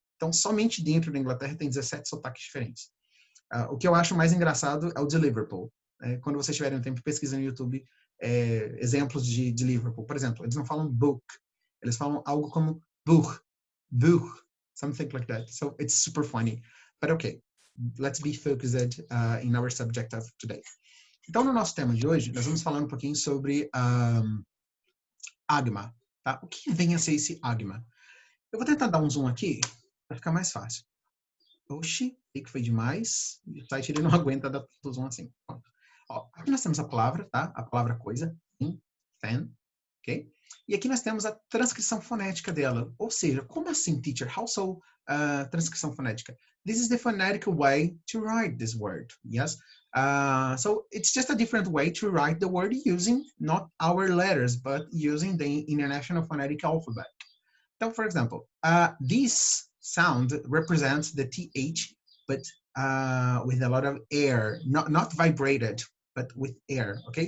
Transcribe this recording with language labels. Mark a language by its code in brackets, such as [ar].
[pt] Então, somente dentro da Inglaterra tem 17 sotaques diferentes. O que eu acho mais engraçado é o de Liverpool. Quando vocês tiverem um tempo, pesquisa no YouTube exemplos de Liverpool. Por exemplo, eles não falam book, eles falam algo como buch, [en] something like that. So it's super funny. But okay, let's be focused in our subject of today. [pt] Então, no nosso tema de hoje, nós vamos falar um pouquinho sobre agma. Tá? O que vem a ser esse agma? Eu vou tentar dar um zoom aqui para ficar mais fácil. Oxi, sei que foi demais. O site ele não aguenta dar tudo zoom assim. Ó, aqui nós temos a palavra, tá? A palavra coisa, fan, ok? E aqui nós temos a transcrição fonética dela. Ou seja, como assim, teacher? [en] How so [pt] transcrição fonética? [en] This is the phonetic way to write this word, yes? So it's just a different way to write the word using not our letters, but using the International Phonetic Alphabet. So, for example, this sound represents the TH, but with a lot of air, not vibrated, but with air, okay?